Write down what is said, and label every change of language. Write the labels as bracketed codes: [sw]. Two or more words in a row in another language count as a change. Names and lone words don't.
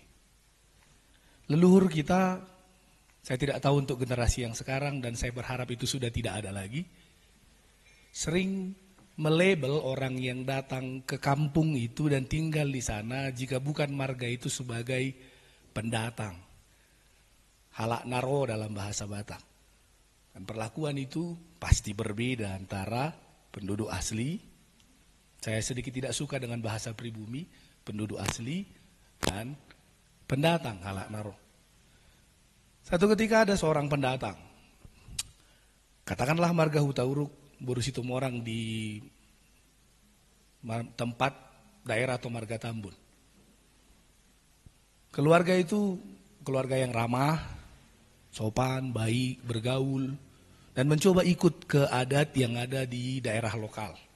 [id] Leluhur kita, saya tidak tahu untuk generasi yang sekarang dan saya berharap itu sudah tidak ada lagi, sering melabel orang yang datang ke kampung itu dan tinggal di sana, jika bukan marga itu, sebagai pendatang. [bbc] Halak naro [id] dalam bahasa Batak. Dan perlakuan itu pasti berbeda antara penduduk asli, saya sedikit tidak suka dengan bahasa pribumi, penduduk asli dan pendatang [bbc] halak naro. [id] Satu ketika ada seorang pendatang, katakanlah marga Hutauruk, Boru Situmorang di tempat daerah atau marga Tambun. Keluarga itu keluarga yang ramah, sopan, baik, bergaul, dan mencoba ikut ke adat yang ada di daerah lokal.